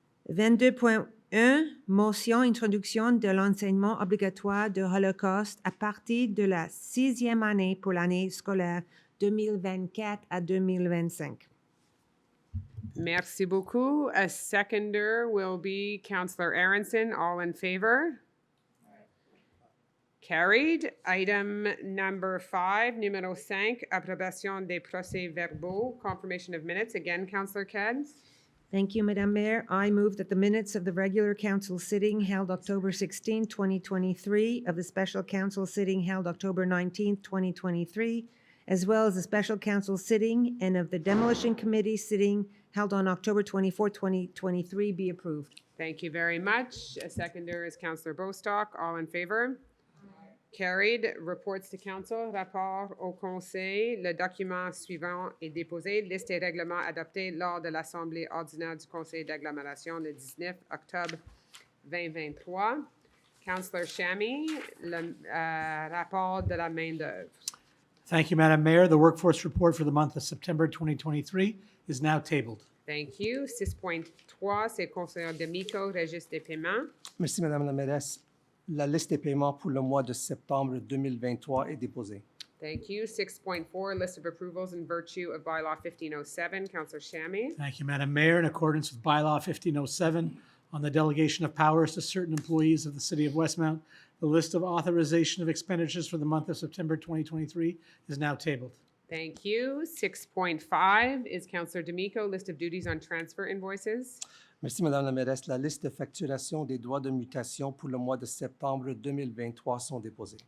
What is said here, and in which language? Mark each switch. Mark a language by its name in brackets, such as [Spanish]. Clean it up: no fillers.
[French] 22.1 Motion introduction de l'enseignement obligatoire de Holocauste à partir de la 6e année pour l'année scolaire 2024 à 2025. Merci beaucoup. [English] A seconder will be Councillor Aronson. All in favor? Carried. Item number 5, [French] numéro 5, approbation des procès-verbaux, [English] confirmation of minutes. Again, Councillor Keds. Thank you, Madam Mayor. I move that the minutes of the regular council sitting held October 16, 2023, of the special council sitting held October 19, 2023, as well as the special council sitting and of the demolition committee sitting held on October 24, 2023, be approved. Thank you very much. A seconder is Councillor Bostock. All in favor? Carried. Reports to council. [French] Rapport au Conseil. Le document suivant est déposé. Liste et règlements adoptés lors de l'Assemblée ordinaire du Conseil d'agglomération le 19 octobre 2023. Councillor Chamy, le rapport de la main-d'œuvre. [English] Thank you, Madam Mayor. The workforce report for the month of September 2023 is now tabled. Thank you. [French] 6.3, c'est Conseiller Demico, registre des paiements. Merci, Madame la mairesse. La liste des paiements pour le mois de septembre 2023 est déposée. [English] Thank you. 6.4, list of approvals in virtue of bylaw 1507. Councillor Chamy. Thank you, Madam Mayor. In accordance with bylaw 1507 on the delegation of powers to certain employees of the City of Westmount, the list of authorization of expenditures for the month of September 2023 is now tabled. Thank you. 6.5 is Councillor Demico, list of duties on transfer invoices. [French] Merci, Madame la mairesse. La liste de facturation des droits de mutation pour le mois de septembre 2023 sont déposées.